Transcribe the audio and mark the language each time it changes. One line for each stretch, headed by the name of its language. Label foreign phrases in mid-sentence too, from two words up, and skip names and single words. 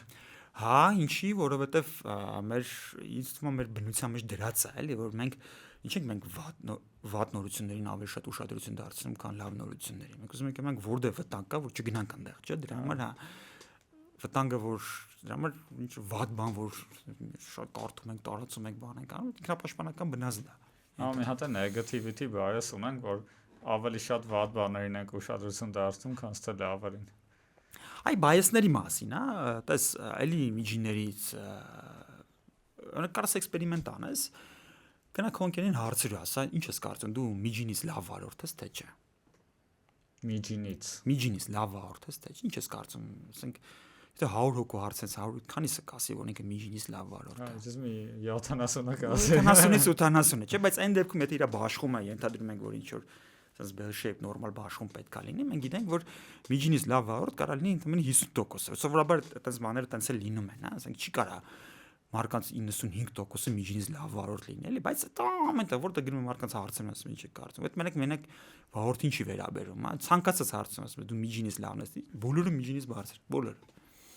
Armenian: Հա, ինչի, որովհետև մեր ինձ թվում է մեր բնության մեջ դրած է, էլի, որ մենք ինչ ենք մենք վատ նորություններին ավելի շատ ուշադրություն դարձնում, քան լավ նորություններին։ Մենք ուզում ենք մենք որտեղ վտանգ կա, որ չգնանք այնտեղ, չէ՞, դրա համար հա վտանգը որ դրա համար ինչ վատ բան որ շատ կարդում ենք, տարածում ենք, բան ենք անում, ինքնապաշտպանական բնազդ է։ Հա, մի հատ է
English: negativity bias
Armenian: ունենք, որ ավելի շատ վատ բաներին ենք ուշադրություն դարձնում, քան թե լավերին։ Այ bias-ների մասին, հա, տես էլի միջիններից օրինակ կարաս էքսպերիմենտ անես, գնա քո ընկերին հարցրու, ասա, ինչ ես կարծում, դու միջինից լավ վարորդ ես թե չէ։ Միջինից լավ վարորդ ես թե չէ, ինչ ես կարծում, ասենք Եթե 100 հոգու հարցնես 100 քանիսը կասի որ ինքը միջինից լավ վարորդ է։ Այս մի 70-ը կասի։ 70-ից 80-ը, չէ, բայց այն դեպքում եթե իր բաշխում է, ենթադրում ենք որ ինչ որ ասես
English: bell shape
Armenian: նորմալ բաշխում պետք է լինի, մենք գիտենք որ միջինից լավ վարորդ կարա լինի ընդամենը 50%։ Սովորաբար այդպես բաները տենց էլ լինում են, հա, ասենք չի կարա մարկանց 95%-ը միջինից լավ վարորդ լինի, էլի, բայց դա ամենտեղ որտեղ գնում եմ մարկանց հարցնում ասում ինչ է կարծում։ Այդ մենակ վարորդին չի վերաբերում, հա, ցանկացած հարցում ասում դու միջինից լավն ես, բոլորը միջինից բարձր, բոլորը։